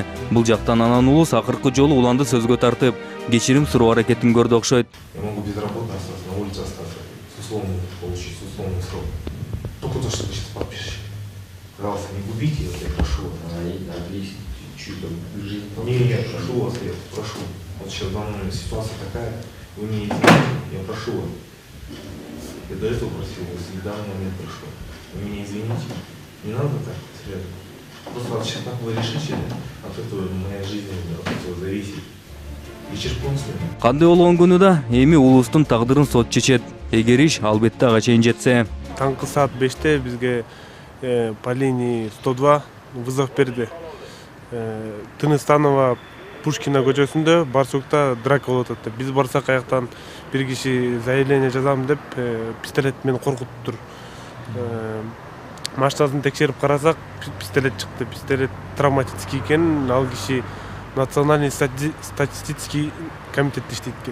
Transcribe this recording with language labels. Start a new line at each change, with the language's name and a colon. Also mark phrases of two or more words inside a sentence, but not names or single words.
Kyrgyz: Бул жактан анан улус акыркы жолу уланды сөзгө тартып, кечирим суроо аракетин көрдү окшойт.
Russian: Я могу безработно остаться, на улице остаться, с условным получить, с условным сроком. Только то, что вы сейчас подпишете. Пожалуйста, не губите, если я прошу вас. Нет, прошу вас, я прошу. Вот сейчас данная ситуация такая, вы мне извините, я прошу вас. Я до этого просил вас, и в данный момент прошу. Вы меня извините. Не надо так, серьезно. Просто сейчас так вы решите, от этого моя жизнь от этого зависит.
Kyrgyz: Кандай болгон күнү да эми улустун тагдырын сот чечет. Эгер иш албетте ага чейин жетсе. Таңкы саат 5-те бизге
Russian: по линии 102
Kyrgyz: вызов берди. Тыныстанова Пушкина көчөсүндө Барсукта драка болуп атат. Биз барсак аяктан бир киши заявление жазам деп пистолет менен коркуттур. Машинасын текшерип карасак, пистолет чыкты.
Russian: Пистолет травматический
Kyrgyz: экен, ал киши
Russian: Национальный статистический комитетте
Kyrgyz: иштейт экен.